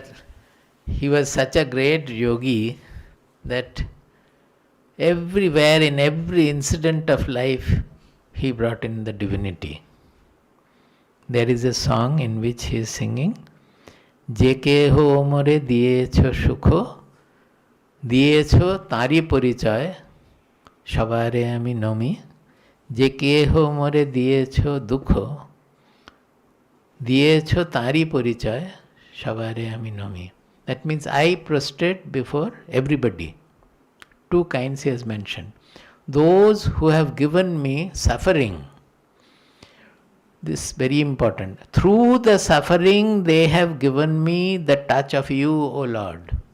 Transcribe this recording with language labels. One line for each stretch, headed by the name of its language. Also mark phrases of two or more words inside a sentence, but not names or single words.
English: He was such a great yogi that everywhere, in every incident of life, he brought in the divinity. There is a song in which he is singing,
Bangla: যে কেহ মোরে দিয়েছ সুখ, দিয়েছ তাঁরি পরিচয়, সবারে আমি নমি, যে কেহ মোরে দিয়েছ দুখ, দিয়েছ তাঁরি পরিচয়, সবারে আমি নমি.
English: That means I prostrate before everybody. Two kinds he has mentioned. Those who have given me suffering, this is very important. Through the suffering they have given me the touch of you, O Lord.